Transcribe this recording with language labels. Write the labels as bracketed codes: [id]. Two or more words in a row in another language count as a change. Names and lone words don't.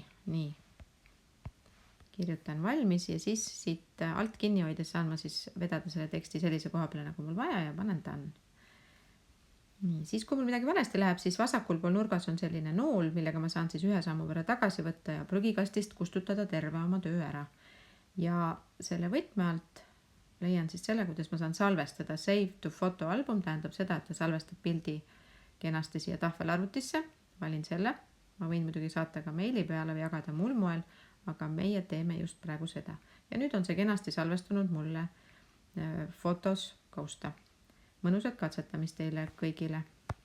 [et] Nii, kirjutan valmis ja siis siit alt kinni hoides saan ma siis vedada selle teksti sellise koha peale, nagu mul vaja ja panen done. Nii, siis kui mul midagi valesti läheb, siis vasakul pool nurgas on selline nool, millega ma saan siis ühe sammu võrra tagasi võtta ja prügikastist kustutada terve oma töö ära. Ja selle võtme alt leian siis selle, kuidas ma saan salvestada. [en] Save to photo album [et] tähendab seda, et ta salvestab pildi kenasti siia tahvelarvutisse. Valin selle. Ma võin muidugi saata ka meili peale või jagada muul moel, aga meie teeme just praegu seda. Ja nüüd on see kenasti salvestunud mulle fotos kausta. Mõnusat katsetamist teile kõigile!